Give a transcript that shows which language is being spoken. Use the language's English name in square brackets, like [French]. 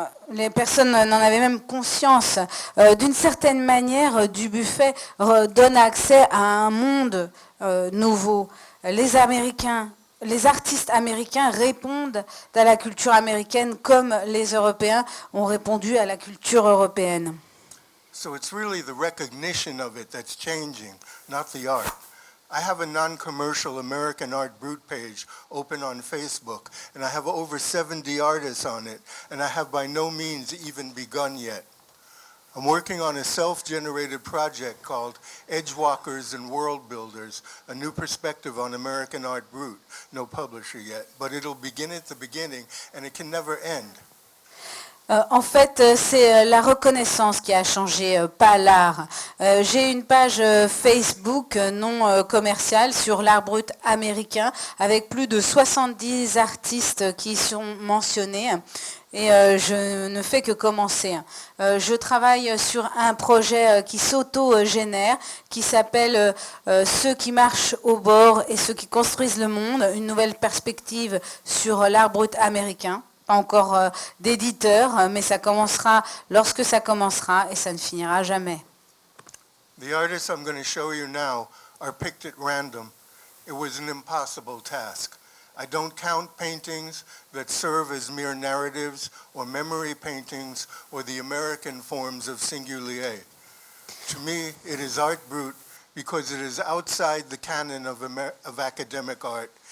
[French] les personnes n'en avaient même conscience. D'une certaine manière, Dubuffet donne accès à un monde nouveau. Les artistes américains répondent à la culture américaine comme les Européens ont répondu à la culture européenne. [English] So it's really the recognition of it that's changing, not the art. I have a non-commercial American Art Brut page open on Facebook, and I have over 70 artists on it, and I have by no means even begun yet. I'm working on a self-generated project called Edgewalkers and World Builders, a new perspective on American Art Brut. No publisher yet, but it'll begin at the beginning, and it can never end. [French] En fait, c'est la reconnaissance qui a changé, pas l'art. J'ai une page Facebook non commerciale sur l'art brut américain avec plus de 70 artistes qui y sont mentionnés. Et je ne fais que commencer. Je travaille sur un projet qui s'auto-génère, qui s'appelle Ceux qui marchent au bord et ceux qui construisent le monde, une nouvelle perspective sur l'art brut américain. Pas encore d'éditeur, mais ça commencera lorsque ça commencera et ça ne finira jamais. [English] The artists I'm going to show you now are picked at random. It was an impossible task. I don't count paintings that serve as mere narratives or memory paintings or the American forms of singulier. To me, it is art brut because it is outside the canon of academic art.